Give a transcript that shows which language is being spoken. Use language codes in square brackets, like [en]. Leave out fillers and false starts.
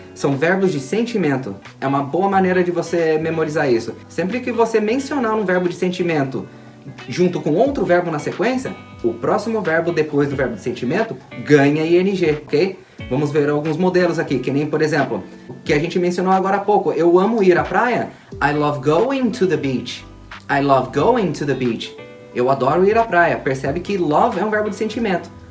[pt] São verbos de sentimento. É uma boa maneira de você memorizar isso. Sempre que você mencionar um verbo de sentimento junto com outro verbo na sequência, o próximo verbo depois do verbo de sentimento ganha ing, ok? Vamos ver alguns modelos aqui, que nem, por exemplo, o que a gente mencionou agora há pouco. Eu amo ir à praia. [en] I love going to the beach. I love going to the beach. [pt] Eu adoro ir à praia. Percebe que love é um verbo de sentimento.